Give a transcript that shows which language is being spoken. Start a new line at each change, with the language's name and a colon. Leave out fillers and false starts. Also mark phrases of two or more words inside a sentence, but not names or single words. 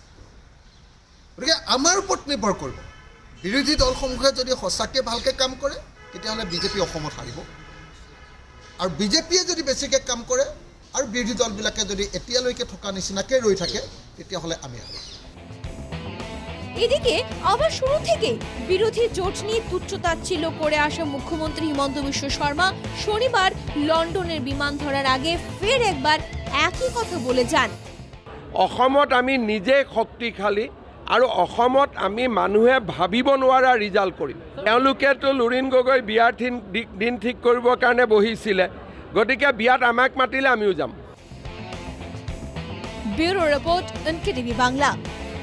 Assamese: গতিকে আমাৰ ওপৰত নিৰ্ভৰ কৰিব। বিৰোধী দলসমূহে যদি সঁচাকৈ ভালকৈ কাম কৰে তেতিয়াহ'লে বিজেপি অসমত হাৰিব, আৰু বিজেপিয়ে যদি বেছিকৈ কাম কৰে আৰু বিৰোধী দলবিলাকে যদি এতিয়ালৈকে থকা নিচিনাকৈ ৰৈ থাকে তেতিয়াহ'লে আমি হাৰিম।
Bangla: এদিকে আবার শুরু থেকে বিরোধী জোট নিয়ে তুচ্ছতাচ্ছিল্য করে আসা মুখ্যমন্ত্রী হিমন্ত বিশ্ব শর্মা শনিবার লন্ডনের বিমান ধরার আগে ফের একবার একই কথা বলে যান।
Assamese: অসমত আমি নিজে শক্তিশালী আৰু অসমত আমি মানুহে ভাবিব নোৱাৰা ৰিজাল্ট কৰিম। তেওঁলোকেতো লুৰিণ গগৈ বিয়াৰ দিন ঠিক কৰিবৰ কাৰণে বহিছিলে, গতিকে বিয়াত আমাক মাতিলে আমিও যাম।
Bangla: ব্যুরো রিপোর্ট NKTV বাংলা।